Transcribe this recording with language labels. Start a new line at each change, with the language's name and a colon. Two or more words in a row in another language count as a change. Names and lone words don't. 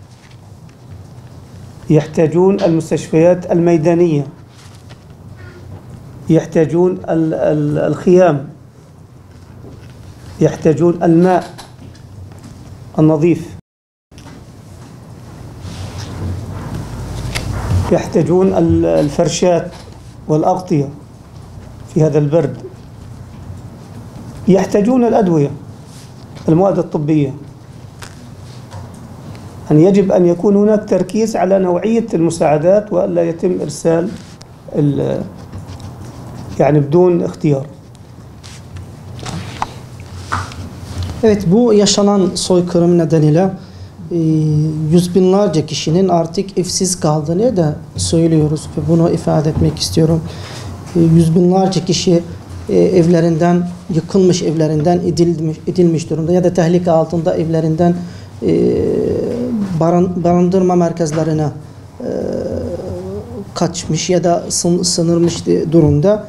Arabic: يحتاجون المستشفيات الميدانية، يحتاجون الخيام، يحتاجون الماء النظيف، يحتاجون الفرشات والأغطية في هذا البرد، يحتاجون الأدوية، المواد الطبية. يعني يجب أن يكون هناك تركيز على نوعية المساعدات وألا يتم إرسال yani بدون اختيار.
Turkish: Evet, bu yaşanan soykırım nedeniyle yüz binlerce kişinin artık evsiz kaldığını da söylüyoruz ve bunu ifade etmek istiyorum. Yüz binlerce kişi evlerinden yıkılmış, evlerinden edilmiş durumda ya da tehlike altında evlerinden barındırma merkezlerine kaçmış ya da sınırmış durumda.